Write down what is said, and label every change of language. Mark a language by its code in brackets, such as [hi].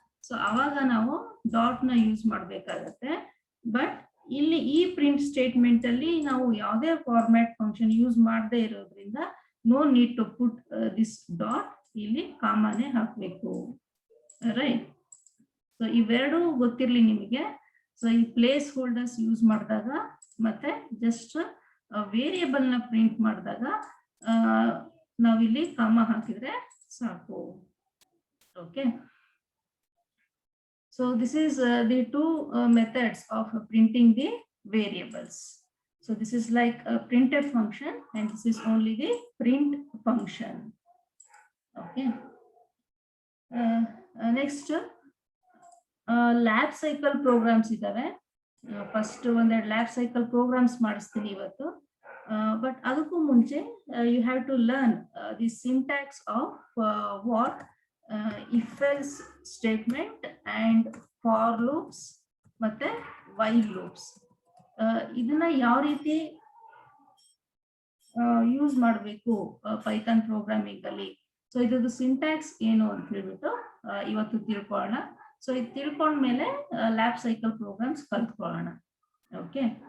[kn] So ಅವಾಗ ನಾವು dot ನ ಯೂಸ್ ಮಾಡ್ಬೇಕಾಗತ್ತೆ. ಬಟ್ ಇಲ್ಲಿ ಈ ಪ್ರಿಂಟ್ ಸ್ಟೇಟ್ಮೆಂಟ್ ಅಲ್ಲಿ ನಾವು ಯಾವುದೇ ಫಾರ್ಮ್ಯಾಟ್ ಫಂಕ್ಷನ್ ಯೂಸ್ ಮಾಡದೇ ಇರೋದ್ರಿಂದ [en] no need to put this dot, [kn] ಇಲ್ಲಿ ಕಾಮನೆ ಹಾಕ್ಬೇಕು, ರೈಟ್. ಸೊ ಇವೆರಡು ಗೊತ್ತಿರ್ಲಿ ನಿಮಗೆ. ಸೊ ಈ ಪ್ಲೇಸ್ ಹೋಲ್ಡರ್ಸ್ ಯೂಸ್ ಮಾಡಿದಾಗ ಮತ್ತೆ ಜಸ್ಟ್ ವೇರಿಯಬಲ್ ನ ಪ್ರಿಂಟ್ ಮಾಡಿದಾಗ ನಾವಿಲ್ಲಿ ಕಾಮ ಹಾಕಿದ್ರೆ ಸಾಕು. [en] Okay. So this is the two methods of printing the variables. So this is like a printed function and this is only the print function. Okay. Next, lab cycle programs [kn] idave. [en] First [kn] ಒಂದೆರಡು [en] lab cycle programs [kn] ಮಾಡಿಸ್ತೀನಿ ಇವತ್ತು. [en] But [kn] ಅದಕ್ಕೂ ಮುಂಚೆ [en] you have to learn the syntax of what if else statement and for loops ಮತ್ತೆ while loops. [kn] ಇದನ್ನ ಯಾವ ರೀತಿ use ಮಾಡಬೇಕು ಪೈಥಾನ್ ಪ್ರೋಗ್ರಾಮಿಂಗ್ ಅಲ್ಲಿ. ಸೊ ಇದ್ರದ್ದು ಸಿಂಟ್ಯಾಕ್ಸ್ ಏನು ಅಂತ ಹೇಳ್ಬಿಟ್ಟು ಇವತ್ತು ತಿಳ್ಕೊಳ್ಳೋಣ. ಸೊ ಇದು ತಿಳ್ಕೊಂಡ್ಮೇಲೆ ಲ್ಯಾಬ್ ಸೈಕಲ್ ಪ್ರೋಗ್ರಾಮ್ಸ್ ಕಲ್ತ್ಕೊಳ್ಳೋಣ. ಓಕೆ.